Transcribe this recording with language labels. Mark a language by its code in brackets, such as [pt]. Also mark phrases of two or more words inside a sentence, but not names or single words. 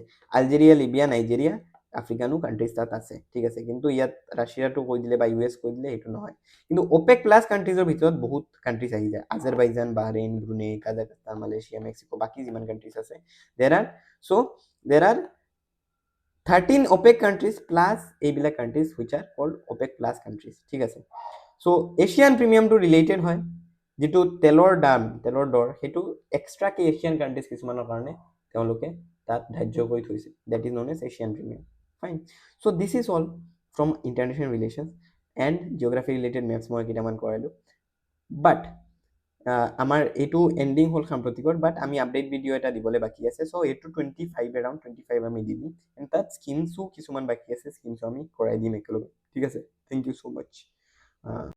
[as] আলজেৰিয়া, লিবিয়া, নাইজেৰিয়া, আফ্ৰিকানো কাণ্ট্ৰিজ তাত আছে, ঠিক আছে। কিন্তু ইয়াত ৰাছিয়াটো কৈ দিলে বা US কৈ দিলে সেইটো নহয়। কিন্তু OPEC প্লাছ কাণ্ট্ৰিজৰ ভিতৰত বহুত কাণ্ট্ৰিজ আহি যায়, আজাৰবাইজান, বাহৰেইন, ব্ৰুনেই, কাজাখস্তান, মালয়েছিয়া, মেক্সিকো, বাকী যিমান কাণ্ট্ৰিজ আছে, [en] there are [as] 13 [en] OPEC countries plus [as] এইবিলাক [en] countries which are called OPEC plus countries, [as] ঠিক আছে। so এছিয়ান প্ৰিমিয়ামটো ৰিলেটেড হয়, যেটো তেলৰ দৰ হেতু এক্সট্ৰাকে এছিয়ান কান্ট্ৰিজ কিছুমানৰ কাৰণে তেওঁলোকে তাত ধাৰ্য কৰি থৈছে, [en] that is known as Asian premium, fine। [as] so [en] this is all from international relations and geography related maps [as] মই কেইটামান কৰাইলো, but আমাৰ এইটো এন্ডিং হল সাম্প্ৰতিকৰ, বাট আমি আপডেট ভিডিও এটা দিবলৈ বাকি আছে। সো এইটো 25 around 25 আমি দিম, এন্ড তাত স্কিমছো কিছুমান বাকি আছে, স্কিমছো আমি কৰাই দিম একেলগে, ঠিক আছে। [en] Thank you so much.